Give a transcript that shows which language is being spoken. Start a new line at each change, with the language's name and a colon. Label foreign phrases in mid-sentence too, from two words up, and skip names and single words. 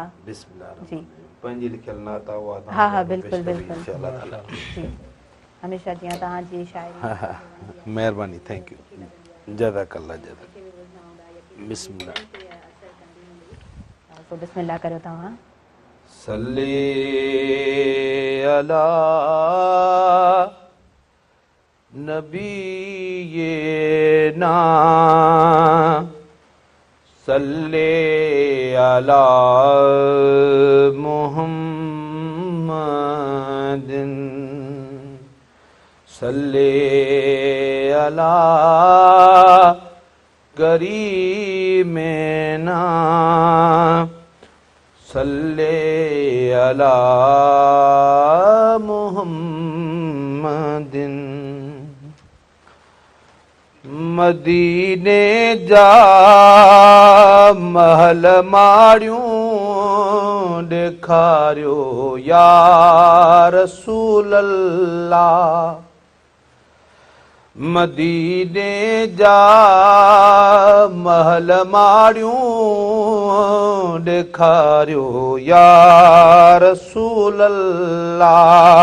Sindhi: जी पंहिंजी लिखियल नात आहे. हा बिल्कुलु बिल्कुलु जी हमेशह जीअं तव्हांजी शाइरी. महिरबानी
English: thank you
Arabic: جزاك الله جزاك.
Sindhi: बिस्मिल्लाह बिस्मिल्लाह करियो तव्हां.
Arabic: صل على نبينا صل على محمد صل على كريمنا صل على محمد.
Sindhi: मदीने जा महल माड़ियूं ॾेखारियो
Arabic: يا رسول الله.
Sindhi: मदीने जा महल माड़ियूं ॾेखारियो
Arabic: يا رسول الله.